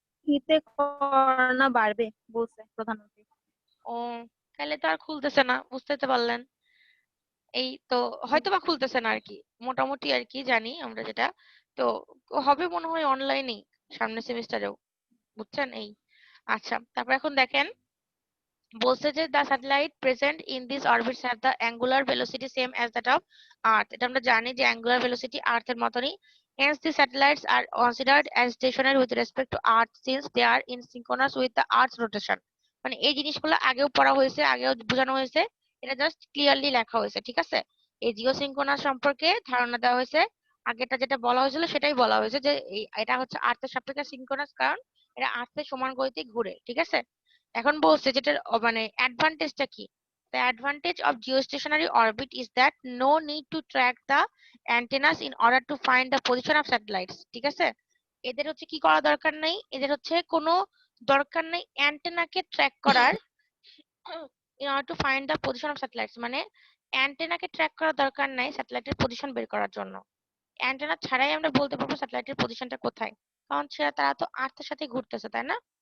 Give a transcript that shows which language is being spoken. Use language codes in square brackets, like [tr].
[bn] শীতে করোনা বাড়বে বলছে প্রধানমন্ত্রী। ও, তাহলে তো আর খুলতেছে না, বুঝতে তো পারলেন। এই তো হয়তো বা খুলতেছে না আর কি, মোটামুটি আর কি জানি আমরা যেটা। তো হবে মনে হয় অনলাইনেই সামনের সেমিস্টারেও, বুঝছেন এই। আচ্ছা তারপর এখন দেখেন, বলছে যে [en] the satellite present in these orbits have the angular velocity same as that of earth। [bn] এটা আমরা জানি যে [en] angular velocity earth [bn] এর মতনই, [en] hence the satellites are considered as stationary with respect to earth since they are in synchronous with the earth's rotation। [bn] মানে এই জিনিসগুলো আগেও পড়া হয়েছে, আগেও বোঝানো হয়েছে, এটা জাস্ট ক্লিয়ারলি লেখা হয়েছে, ঠিক আছে। এই জিওসিনক্রোনাস সম্পর্কে ধারণা দেওয়া হয়েছে, আগেটা যেটা বলা হয়েছিল সেটাই বলা হয়েছে যে এটা হচ্ছে আর্থের সাপেক্ষে সিনক্রোনাস, কারণ এটা আর্থের সমান গতিতে ঘুরে, ঠিক আছে। এখন বলছে যেটার মানে অ্যাডভান্টেজটা কি। [en] The advantage of geostationary orbit is that no need to track the antennas in order to find the position of satellites, [bn] ঠিক আছে? এদের হচ্ছে কি করা দরকার নাই, এদের হচ্ছে কোনো দরকার নেই অ্যান্টেনাকে ট্র্যাক করার [en] in order to find the position of satellites, [bn] মানে অ্যান্টেনাকে ট্র্যাক করার দরকার নাই স্যাটেলাইটের পজিশন বের করার জন্য। অ্যান্টেনা ছাড়াই আমরা বলতে পারবো স্যাটেলাইটের পজিশনটা কোথায়, কারণ তারা তো আর্থের সাথে ঘুরতেছে, তাই না?